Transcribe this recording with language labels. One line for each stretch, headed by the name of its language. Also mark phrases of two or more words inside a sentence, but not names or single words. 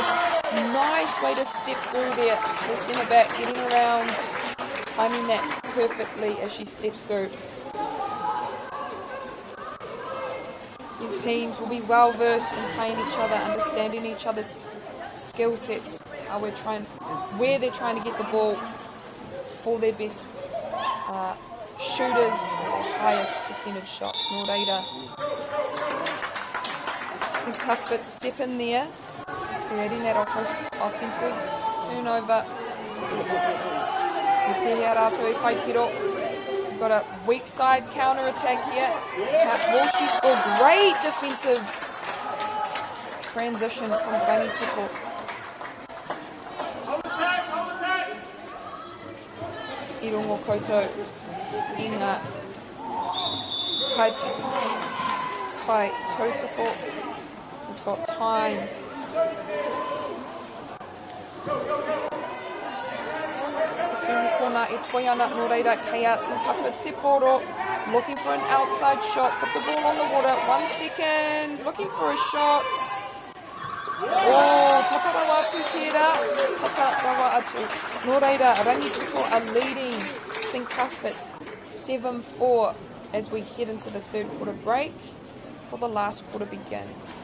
English: Nice way to step through there. The centre back getting around, timing that perfectly as she steps through. These teams will be well versed in playing each other, understanding each other's skill sets, where they're trying to get the ball for their best shooters, highest percentage shots. Moreira. St Cuthbert step in there, creating that offensive turnover.
Māori: Pēhea rātou I whai piro.
English: Got a weak side counter attack here. Will she score? Great defensive transition from Rangitoto.
Māori: I rongo koutou I ngā kai tautoko.
English: We've got time.
Māori: Corner e toiana Moreira Kaya St Cuthbert's te Poro.
English: Looking for an outside shot. Put the ball on the water. 1 second. Looking for a shot.
Māori: Oh, tata rawa atu tērā. Tata rawa atu.
English: Moreira, Rangitoto are leading St Cuthbert's 7-4 as we head into the third quarter break before the last quarter begins.